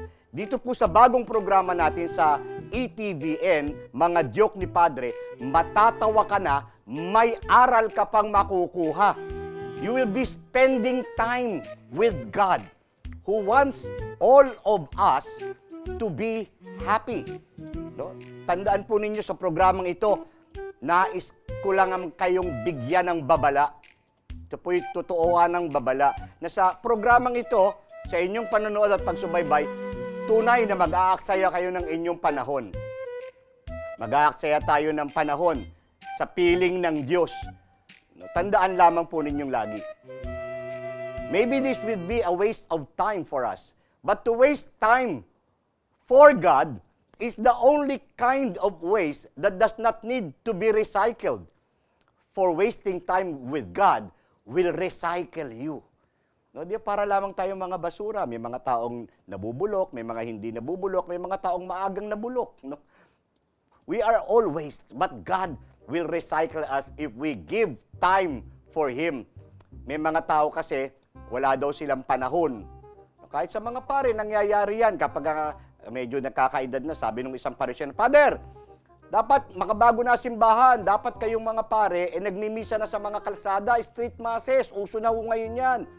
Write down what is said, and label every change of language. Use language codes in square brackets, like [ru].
[tl] Dito po sa bagong programa natin sa ETVN, Mga Joke ni Padre, matatawa ka na, may aral ka pang makukuha. [en] You will be spending time with God, who wants all of us to be happy. No? [tl] Tandaan po ninyo sa programang ito, nais ko lang kayong bigyan ng babala. Ito po'y totooan ng babala na sa programang ito, sa inyong panonood at pagsubaybay, tunay na mag-aaksaya kayo ng inyong panahon. Mag-aaksaya tayo ng panahon sa piling ng Diyos. Tandaan lamang po ninyong lagi. [en] Maybe this will be a waste of time for us, but to waste time for God is the only kind of waste that does not need to be recycled. For wasting time with God will recycle you. [tl] No, di para lamang tayong mga basura, may mga taong nabubulok, may mga hindi nabubulok, may mga taong maagang nabulok, no? [en] We are all waste, but God will recycle us if we give time for Him. [tl] May mga tao kasi wala daw silang panahon. Kahit sa mga pare nangyayari yan kapag medyo nakakaedad na, sabi ng isang parisyon, Father, dapat makabago na simbahan, dapat kayong mga pare, nagmimisa na sa mga kalsada, street masses, uso na ho ngayon yan.